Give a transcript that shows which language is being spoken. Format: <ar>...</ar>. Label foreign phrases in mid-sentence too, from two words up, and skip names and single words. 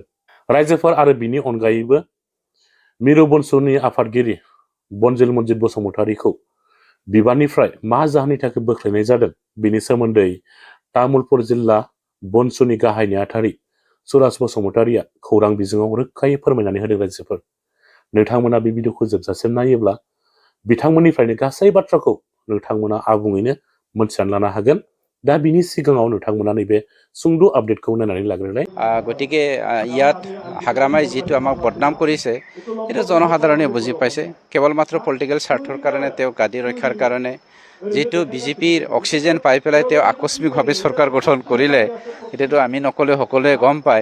<brx>रायजोफोर आरो बिनि अनगायैबो मिरु बनसुनि आफादगिरि बनजिल मन्जित बसुमतारीखौ बिबाननिफ्राय मा जाहोननि थाखाय बोख्लायनाय जादों बिनि सोमोन्दै तामुलपुर जिल्ला बनसुनि गाहाय नेहाथारि सुराज बसुमतारीया खौरां बिजोङाव रोखायै फोरमायनानै होदों। रायजोफोर नोंथांमोना बे भिडिअखौ जोबजासिम नायोब्ला बिथांमोननिफ्रायनो गासै बाथ्राखौ नोंथांमोना आबुङैनो मोनथिनानै लानो हागोन। दा बिनि सिगाङाव नोंथांमोना नैबे सुंद' आपडेटखौ नायनानै लाग्रोलाय।</brx> <as>গতিকে ইয়াত হাগ্ৰামাই যিটো আমাক বদনাম কৰিছে সেইটো জনসাধাৰণে বুজি পাইছে। কেৱল মাত্ৰ পলিটিকেল স্বাৰ্থৰ কাৰণে তেওঁ গাদী ৰক্ষাৰ কাৰণে যিটো বিজেপিৰ অক্সিজেন পাই পেলাই তেওঁ আকস্মিকভাৱে চৰকাৰ গঠন কৰিলে এতিয়াতো আমি নকলে সকলোৱে গম পায়।</as>